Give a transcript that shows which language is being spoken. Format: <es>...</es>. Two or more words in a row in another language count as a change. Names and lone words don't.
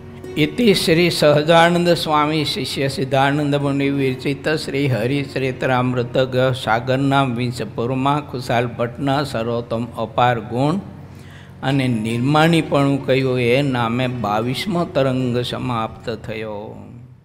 <gu>ઇતિ શ્રી સહજાનંદ સ્વામી શિષ્ય સિદ્ધાનંદ મુનિ વિરચિત શ્રી હરિચરિત્રામૃત સાગરના વિંશપુરમા ખુશાલ ભટ્ટના સર્વોત્તમ અપાર ગુણ અને નિર્માણીપણું કહ્યું એ નામે 22મો તરંગ સમાપ્ત થયો।</gu>